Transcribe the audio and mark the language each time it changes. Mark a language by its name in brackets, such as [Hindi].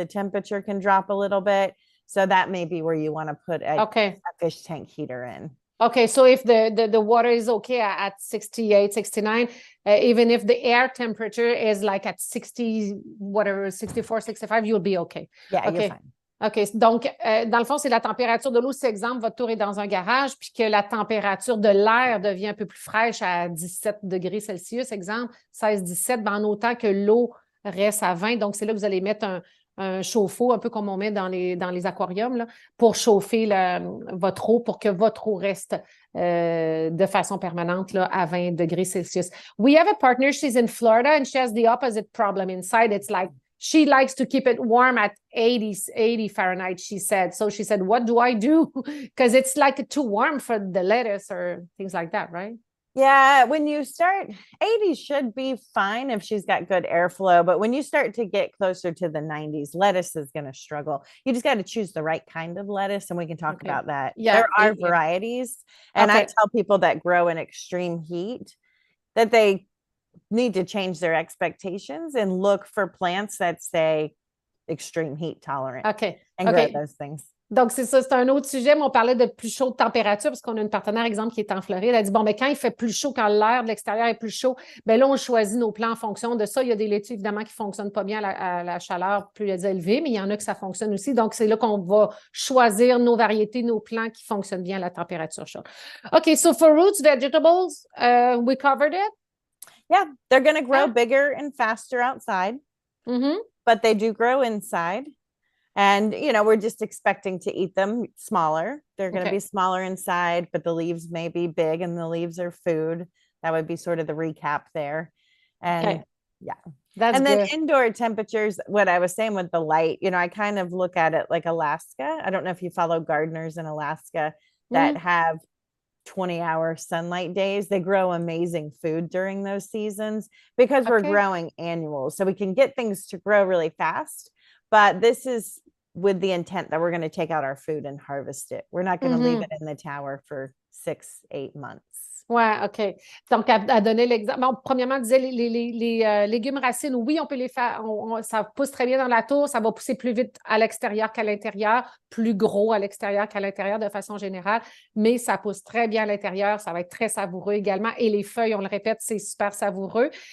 [English] The temperature can drop a little bit. So that may be where you want to put a fish tank heater in. Okay, so if the water is okay at 68, 69, even if the air temperature is like at 60, whatever, 64, 65, you'll be okay. Yeah, you're fine. [French] OK, donc, dans le fond, c'est la température de l'eau. Si, exemple, votre tour est dans un garage, puis que la température de l'air devient un peu plus fraîche à 17 degrés Celsius, exemple, 16, 17, ben, en autant que l'eau reste à 20. Donc, c'est là que vous allez mettre un chauffe-eau, un peu comme on met dans les aquariums, là, pour chauffer votre eau, pour que votre eau reste de façon permanente là, à 20 degrés Celsius. [English] We have a partner, she's in Florida, and she has the opposite problem inside. It's like she likes to keep it warm at 80 Fahrenheit, she said. So she said, what do I do? Because it's like too warm for the lettuce or things like that, right? Yeah, when you start, 80 should be fine if she's got good airflow, but when you start to get closer to the 90s, lettuce is going to struggle. You just got to choose the right kind of lettuce, and we can talk about that. Yeah, there are varieties, and I tell people that grow in extreme heat that they need to change their expectations and look for plants that say extreme heat tolerant. Okay. And grow those things. [French] Donc, c'est ça, c'est un autre sujet, mais on parlait de plus chaud de température parce qu'on a une partenaire, exemple, qui est en Floride. Elle a dit, bon, mais quand il fait plus chaud, quand l'air de l'extérieur est plus chaud, bien là, on choisit nos plants en fonction de ça. Il y a des laitues, évidemment, qui ne fonctionnent pas bien à la chaleur plus élevée, mais il y en a que ça fonctionne aussi. Donc, c'est là qu'on va choisir nos variétés, nos plants qui fonctionnent bien à la température chaude. [English] OK, so for roots, vegetables, we covered it? Yeah, they're going to grow bigger and faster outside, but they do grow inside. And, we're just expecting to eat them smaller. They're going to be smaller inside, but the leaves may be big and the leaves are food. That would be sort of the recap there. And That's and then good. Indoor temperatures, what I was saying with the light, I kind of look at it like Alaska. I don't know if you follow gardeners in Alaska that have 20-hour sunlight days. They grow amazing food during those seasons because we're growing annuals. So we can get things to grow really fast. But this is with the intent that we're going to take out our food and harvest it. We're not going to leave it in the tower for 6-8 months. [French] Oui, OK. Donc, à donner l'exemple. Bon, premièrement, elle disait les légumes racines, oui, on peut les faire. Ça pousse très bien dans la tour. Ça va pousser plus vite à l'extérieur qu'à l'intérieur, plus gros à l'extérieur qu'à l'intérieur de façon générale, mais ça pousse très bien à l'intérieur. Ça va être très savoureux également. Et les feuilles, on le répète, c'est super savoureux.